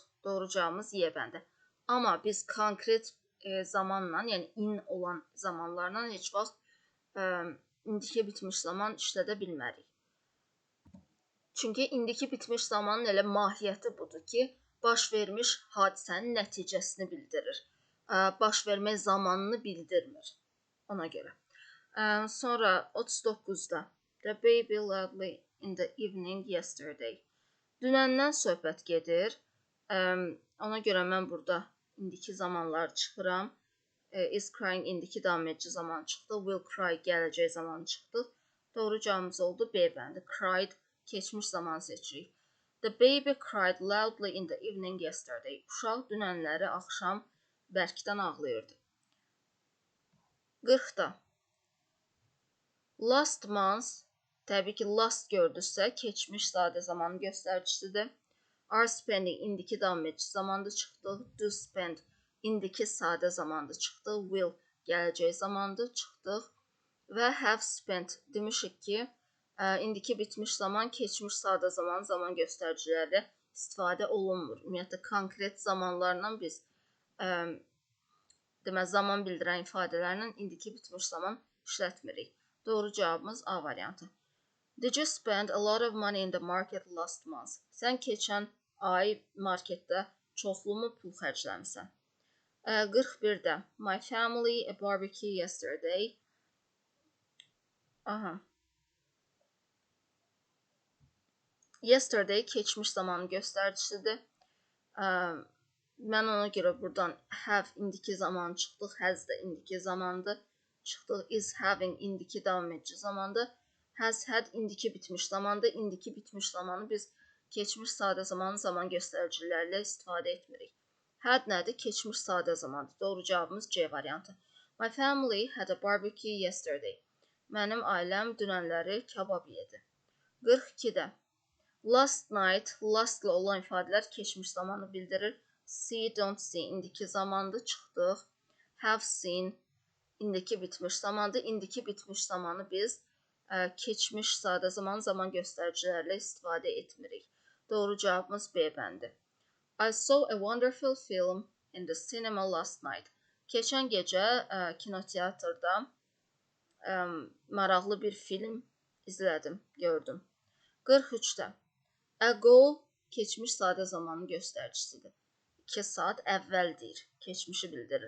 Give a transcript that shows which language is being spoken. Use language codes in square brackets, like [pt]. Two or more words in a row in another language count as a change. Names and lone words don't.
[az] Doğru cavabımız Y bəndi. Amma biz konkret zamanla, yəni in olan zamanlarla heç vaxt indiki bitmiş zaman işlədə bilmərik. Çünki indiki bitmiş zamanın elə mahiyyəti budur ki, baş vermiş hadisənin nəticəsini bildirir. Baş vermək zamanını bildirmir. Ona görə. Sonra 39-da [en] The baby loudly in the evening yesterday. [az] Dünəndən söhbət gedir. Ona görə mən burada indiki zamanlar çıxıram. [en] Is crying [az] indiki davam edici zaman çıxdı. [en] Will cry [az] gələcək zaman çıxdı. Doğru cavabımız oldu B bəndi. Cried keçmiş zaman seçirik. [en] The baby cried loudly in the evening yesterday. [az] Uşaq dünənləri axşam bərkdən ağlayırdı. 40-da [en] Last month, [az] təbii ki, last gördüksə, keçmiş sadə zamanın göstəricisidir. [en] Are spending [az] indiki davam edici zamanda çıxdı. [en] Do spend [az] indiki sadə zamanda çıxdı. Will gələcək zamanda çıxdıq. Və [en] have spent [az] demişik ki, indiki bitmiş zaman, keçmiş sadə zaman göstəriciləri istifadə olunmur. Ümumiyyətlə, konkret zamanlarla biz zaman bildirən ifadələrlə indiki bitmiş zaman işlətmirik. Doğru cavabımız A variantı. [en] Did you spend a lot of money in the market last month? [az] Sən keçən ay marketdə çoxlu pul xərcləmisən? 41-də [en] My family a barbecue yesterday. [az] Yesterday keçmiş zamanın göstəricisidir. Mən ona görə buradan have indiki zaman çıxdıq, has da indiki zamandır. Çıxdıq, [en] is having [az] indiki davam edici zamandır. [en] Has had [az] indiki bitmiş zamandır. İndiki bitmiş zamanı biz keçmiş sadə zamanın zaman göstəricilərlə istifadə etmirik. Had nədir? Keçmiş sadə zamandır. Doğru cavabımız C variantı. [en] My family had a barbecue yesterday. [az] Mənim ailəm dünənləri kabab yedi. [en] 42-də Last night, [az] lastla olan ifadələr keçmiş zamanı bildirir. [en] See, don't see [az] indiki zamandır, çıxdıq. [en] Have seen [az] indiki bitmiş zamandır. İndiki bitmiş zamanı biz keçmiş sadə zaman göstəricilərlə istifadə etmirik. Doğru cavabımız B bəndi. [en] I saw a wonderful film in the cinema last night. [az] Keçən gecə kinoteatrda maraqlı bir film izlədim, gördüm. 43-də Ago keçmiş sadə zamanın göstəricisidir. 2 saat əvvəl deyir, keçmişi bildirir.